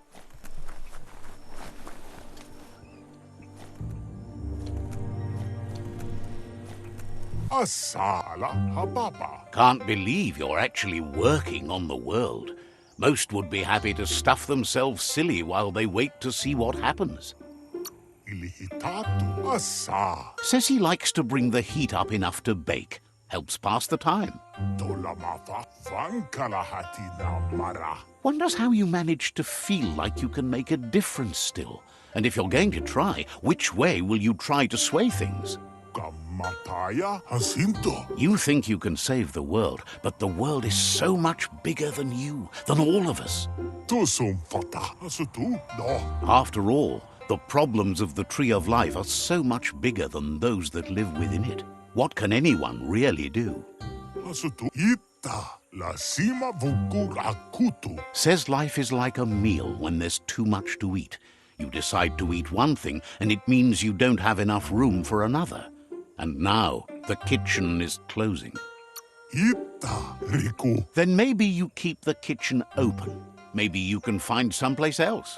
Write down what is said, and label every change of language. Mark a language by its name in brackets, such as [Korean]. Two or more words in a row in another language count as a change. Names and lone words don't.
[English] Asala hababa. Can't believe you're actually working on the world. Most would be happy to stuff themselves silly while they wait to see what happens. Ilihitatu asa. Says he likes to bring the heat up enough to bake. Helps pass the time. Tolamata vankalahati na mara. Wonders how you manage to feel like you can make a difference still. And if you're going to try, which way will you try to sway things? Kamataya Jacinto. You think you can save the world, but the world is so much bigger than you, than all of us. Tusumfata asutu no. After all, the problems of the Tree of Life are so much bigger than those that live within it. What can anyone really do? Asutu ita la sima vuku akutu. Says life is like a meal when there's too much to eat. You decide to eat one thing, and it means you don't have enough room for another. And now the kitchen is closing. Ita riku Then maybe you keep the kitchen open. Maybe you can find someplace else.